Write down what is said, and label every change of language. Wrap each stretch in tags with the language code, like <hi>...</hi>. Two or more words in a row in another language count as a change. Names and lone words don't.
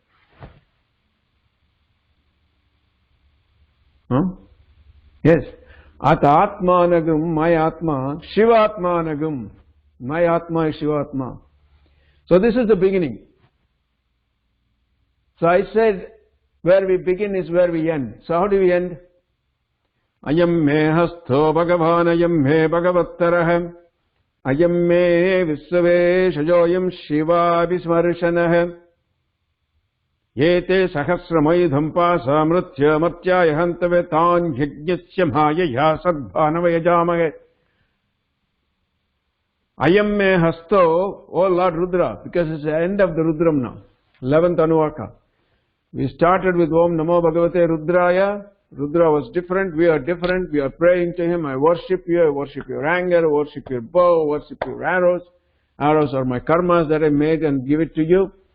<en>Huh? Yes. Atmanagam, my Atma, Shivatmanagam, my Atma is Shivatma. So this is the beginning. So I said, where we begin is where we end. So how do we end?</en> <sa>अयं मे हस्तो भगवान् अयं मे भगवत्तरः अयं मे विश्वे शजोऽयं शिव विमर्शनः ये ते सहस्रमयितं पाशा मृत्यो मर्त्याय हन्तवे तान् यज्ञस्य मायया सद्भानवयजामहे. अयं मे हस्तो,</sa> <en>oh Lord Rudra, because it's the end of the Rudram now, 11th Anuvaka. We started with</en> <sa>ॐ नमो भगवते रुद्राय.</sa> <en>Rudra was different, we are different, we are praying to him. I worship you, I worship your anger, I worship your bow, I worship your arrows. Arrows are my karmas that I made and give it to you.</en>